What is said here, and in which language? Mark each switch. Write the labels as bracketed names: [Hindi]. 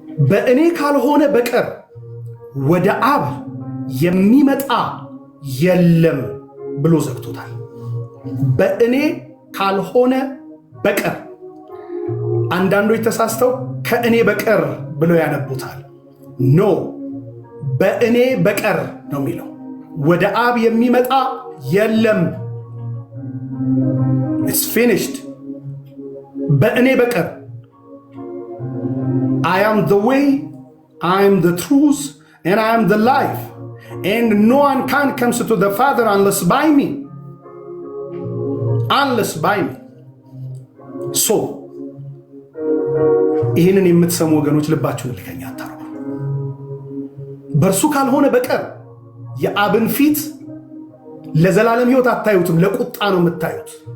[Amharic] በእኔ ካልሆነ በቀር ወደ አብ የሚመጣ የለም ብሎ ዘግቶታል። በእኔ ካልሆነ በቀር። አንዳንዶች ተሳስተው ከእኔ በቀር ብለው ያነቡታል። ኖ፣ በእኔ በቀር ነው የሚለው። ወደ አብ የሚመጣ የለም። [English] ኢትስ ፊኒሽድ። [Amharic] በእኔ በቀር [English] I am the way, I am the truth, and I am the life. And no one can come to the Father unless by me. Unless by me. So, [Amharic] ይህንን የምትሰሙ ወገኖች ልባችሁን ልከኛ አታርጉ። በእርሱ ካልሆነ በቀር የአብን ፊት ለዘላለም ሕይወት አታዩትም። ለቁጣ ነው የምታዩት፣